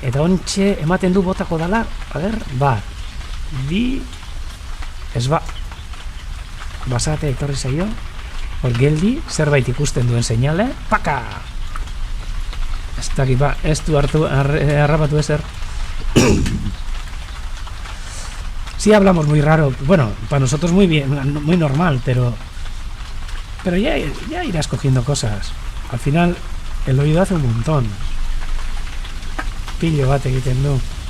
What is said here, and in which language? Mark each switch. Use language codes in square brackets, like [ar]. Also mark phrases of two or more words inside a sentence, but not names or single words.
[eu] Eta ontxe ematen du botako dala, bat, bi, ez ba, basate etorri zaio, hor geldi, zerbait ikusten duen seinale, paka! Ez dakit, ez du hartu, harrapatu ezer. [es] Sí hablamos muy raro, bueno, para nosotros muy bien, muy normal, pero ya irás cogiendo cosas. Al final, el oído hace un montón. [eu] Pillo bat egiten du.